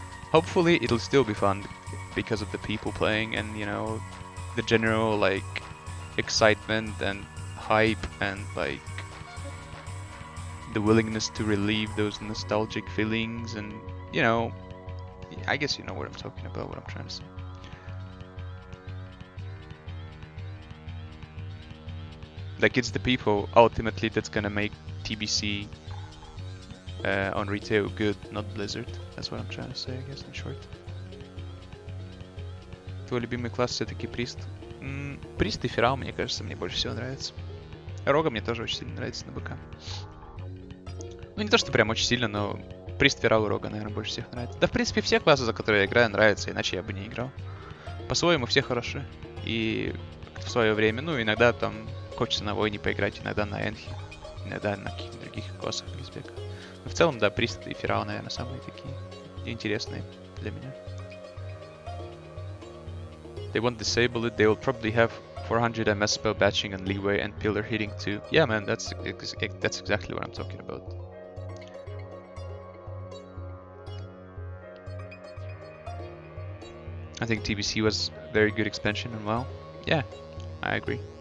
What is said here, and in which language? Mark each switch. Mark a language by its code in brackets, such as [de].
[en] Hopefully it'll still be fun because of the people playing and, you know, the general like excitement and hype and like the willingness to relieve those nostalgic feelings and, you know, I guess you know what I'm talking about, what I'm trying to say. Like, it's the people ultimately that's gonna make TBC on retail good, not Blizzard. That's what I'm trying to say, I guess, in short. [ru] Твой любимый класс все-таки Прист? Прист и Ферал, мне кажется, мне больше всего нравится. Рога мне тоже очень сильно нравится на БК. Ну, не то, что прям очень сильно, но Прист, Ферал и Рога, наверное, больше всех нравится. Да, в принципе, все классы, за которые я играю, нравятся, иначе я бы не играл. По-своему все хороши. И в свое время, ну, иногда там хочется на Войне поиграть, иногда на Энхе, иногда на каких-то других классах без бека. Но в целом, да, Прист и Ферал, наверное, самые такие интересные для меня. [en] They won't disable it, they will probably have 400 MS spell batching and leeway and pillar hitting too. Yeah, man, that's exactly what I'm talking about. I think TBC was a very good expansion and well, yeah, I agree.